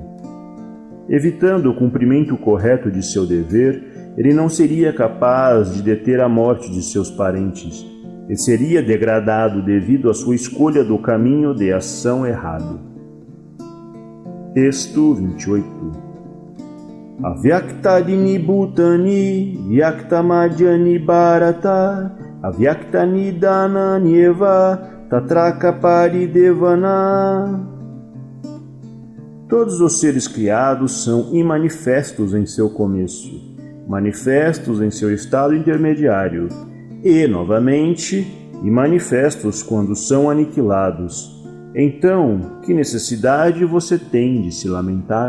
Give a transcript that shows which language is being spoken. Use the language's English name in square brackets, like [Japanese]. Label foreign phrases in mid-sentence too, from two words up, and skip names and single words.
[Portuguese] Evitando o cumprimento correto de seu dever, ele não seria capaz de deter a morte de seus parentes, e seria degradado devido à sua escolha do caminho de ação errado. Texto 28. [Sanskrit] Avyaktadini bhutani vyaktamadhyani bharata avyaktani dananyeva tatraka paridevana. [Portuguese] Todos os seres criados são imanifestos em seu começo, manifestos em seu estado intermediário, e, novamente, imanifestos quando são aniquilados. Então, que necessidade você tem de se lamentar?